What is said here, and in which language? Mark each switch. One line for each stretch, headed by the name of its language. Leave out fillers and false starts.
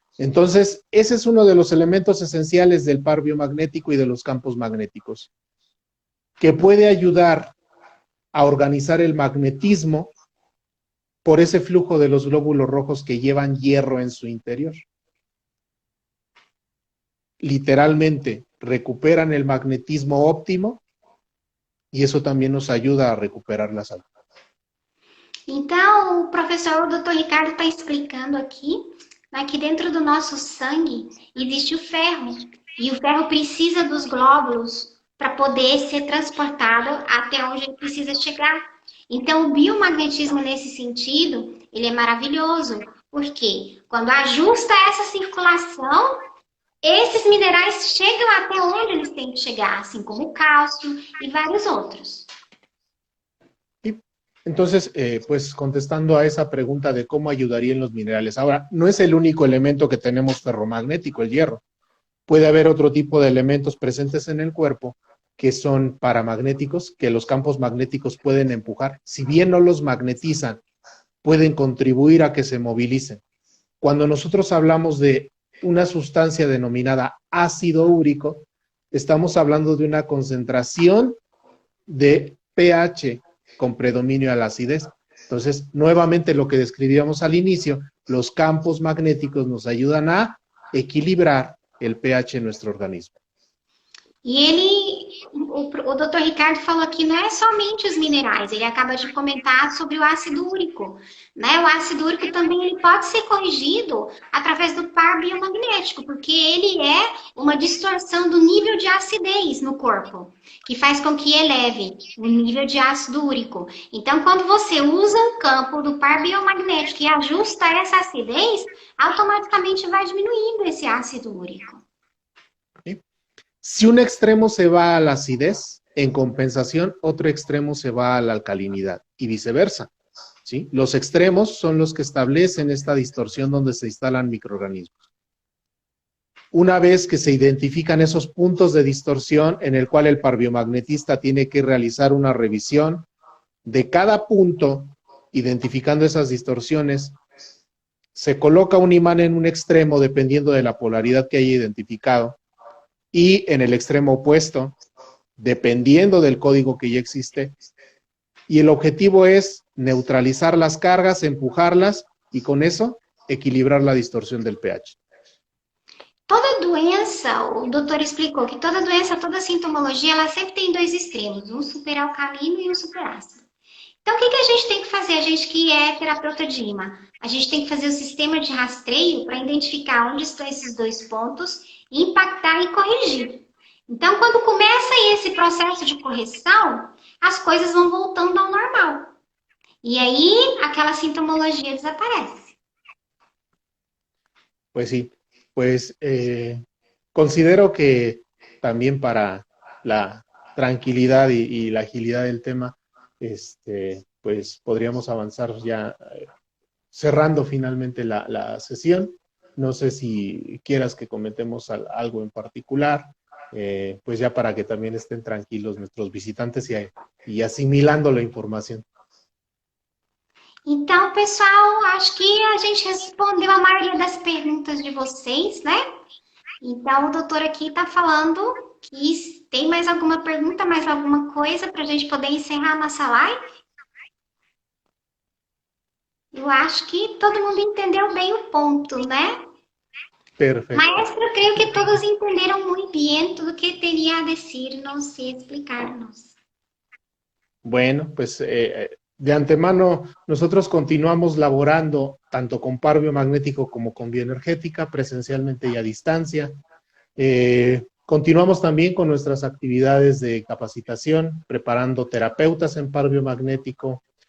Spanish: Entonces, ese es uno de los elementos esenciales del par biomagnético y de los campos magnéticos, que puede ayudar a organizar el magnetismo por ese flujo de los glóbulos rojos que llevan hierro en su interior. Literalmente recuperan el magnetismo óptimo y eso también nos ayuda a recuperar la salud.
Portuguese: Então, o professor, o Dr. Ricardo está explicando aqui, né, que dentro do nosso sangue existe o ferro, e o ferro precisa dos glóbulos para poder ser transportado até onde ele precisa chegar. Então, o biomagnetismo nesse sentido, ele é maravilhoso, porque quando ajusta essa circulação, esses minerais chegam até onde eles têm que chegar, assim como o cálcio e vários outros.
Spanish: Entonces, pues contestando a esa pregunta de cómo ayudarían los minerales. Ahora, no es el único elemento que tenemos ferromagnético, el hierro. Puede haber otro tipo de elementos presentes en el cuerpo que son paramagnéticos, que los campos magnéticos pueden empujar. Si bien no los magnetizan, pueden contribuir a que se movilicen. Cuando nosotros hablamos de una sustancia denominada ácido úrico, estamos hablando de una concentración de pH con predominio a la acidez. Entonces, nuevamente lo que describíamos al inicio, los campos magnéticos nos ayudan a equilibrar el pH en nuestro organismo.
Portuguese: E o Dr. Ricardo falou aqui, não é somente os minerais, ele acaba de comentar sobre o ácido úrico, né? O ácido úrico também ele pode ser corrigido através do par biomagnético, porque ele é uma distorção do nível de acidez no corpo, que faz com que eleve o nível de ácido úrico. Então, quando você usa o campo do par biomagnético e ajusta essa acidez, automaticamente vai diminuindo esse ácido úrico.
Spanish: Si un extremo se va a la acidez, en compensación, otro extremo se va a la alcalinidad y viceversa, ¿sí? Los extremos son los que establecen esta distorsión donde se instalan microorganismos. Una vez que se identifican esos puntos de distorsión en el cual el parbiomagnetista tiene que realizar una revisión de cada punto, identificando esas distorsiones, se coloca un imán en un extremo dependiendo de la polaridad que haya identificado, y en el extremo opuesto, dependiendo del código que ya existe. Y el objetivo es neutralizar las cargas, empujarlas y con eso equilibrar la distorsión del pH.
Portuguese: Toda doença, o doutor explicou que toda doença, toda sintomologia, ela sempre tem dois extremos, um superalcalino e um superácido. Então, o que a gente tem que fazer? A gente que é terapeuta de imã, a gente tem que fazer o sistema de rastreio para identificar onde estão esses dois pontos, impactar e corrigir. Então, quando começa esse processo de correção, as coisas vão voltando ao normal. E aí, aquela sintomologia desaparece.
Spanish: Pues sí, pues considero que también para la tranquilidad y la agilidad del tema, pues podríamos avanzar ya cerrando finalmente la sesión. No sé si quieras que comentemos algo en particular, pues ya para que también estén tranquilos nuestros visitantes y asimilando la información.
Portuguese: Então, pessoal, acho que a gente respondeu a maioria das perguntas de vocês, né? Então, o doutor aqui está falando que tem mais alguma pergunta, mais alguma coisa para a gente poder encerrar a nossa live? Eu acho que todo mundo entendeu bem o ponto, né?
Spanish: Perfecto.
Portuguese: Maestro, eu creio que todos entenderam muito bem tudo que teria a decir-nos e explicar-nos.
Spanish: Bueno, pues De antemano, nosotros continuamos laborando tanto con par biomagnético como con bioenergética, presencialmente y a distancia. Continuamos también con nuestras actividades de capacitación, preparando terapeutas en par biomagnético.